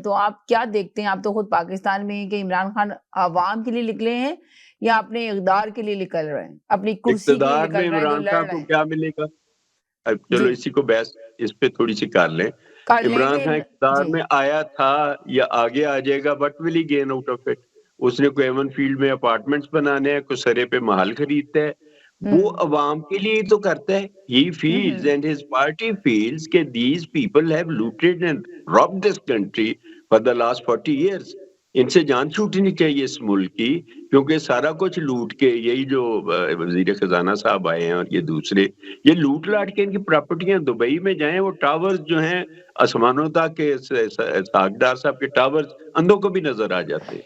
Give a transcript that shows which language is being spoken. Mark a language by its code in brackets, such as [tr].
[ur] تو آپ کیا دیکھتے ہیں، آپ تو خود پاکستان میں ہیں، کہ عمران خان عوام کے لیے نکلے ہیں یا اپنے اقدار کے لیے نکل رہے ہیں، اپنی کرسی کے لیے نکل رہے ہیں جو لڑ رہے ہیں؟ کیا ملے گا؟ چلو اسی کو بحث اس پہ تھوڑی سی کر لیں. عمران خان اقتدار میں آیا تھا یا آگے آ جائے گا، [en] But will he gain out of it. [ur] اس نے کوئی ایون فیلڈ میں اپارٹمنٹس بنانے ہیں، کوئی سرے پہ محل خریدتا ہے، وہ عوام کے لیے تو کرتا ہے. [en] He feels ہوں and his party feels [ur] کہ [en] these people have looted and robbed this country for the last 40 years. [ur] ان سے جان چھوٹنی چاہیے اس ملک کی، کیونکہ سارا کچھ لوٹ کے یہی جو وزیر خزانہ صاحب آئے ہیں اور یہ دوسرے یہ لوٹ لاٹ کے ان کی پراپرٹیاں دبئی میں جائیں، وہ ٹاورز جو ہیں آسمانوں تک کے ساگدار صاحب کے ٹاورز اندھوں کو بھی نظر آ جاتے ہیں.